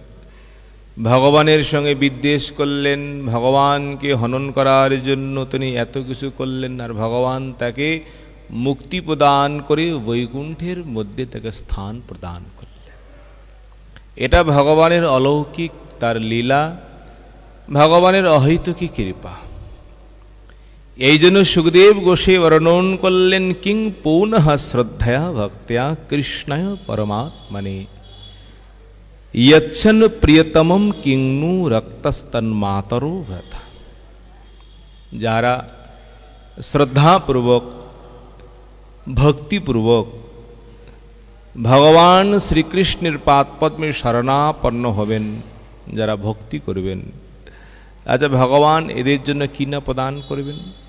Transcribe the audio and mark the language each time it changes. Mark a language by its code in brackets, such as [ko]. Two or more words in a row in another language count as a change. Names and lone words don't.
[bn] ভগবানের সঙ্গে বিদ্বেষ করলেন, ভগবানকে হনন করার জন্য তিনি এত কিছু করলেন, আর ভগবান তাকে মুক্তি প্রদান করে বৈকুণ্ঠের মধ্যে তাকে স্থান প্রদান করলেন। এটা ভগবানের অলৌকিক তার লীলা, ভগবানের অহৈতুকী কৃপা। এই জন্য সুখদেব গোসাই বর্ণন করলেন [sa] কিং পুনঃ শ্রদ্ধয়া ভক্ত্যা কৃষ্ণায় পরমাত্মনে यच्छन प्रियतमम किंगनु रक्तस्तन्मातरो व्यथा। [bn] যারা শ্রদ্ধাপূর্বক ভক্তিপূর্বক ভগবান শ্রীকৃষ্ণের পাদপদ্মে শরণাপন্ন হবেন, যারা ভক্তি করবেন, আচ্ছা ভগবান এদের জন্য কি না প্রদান করবেন?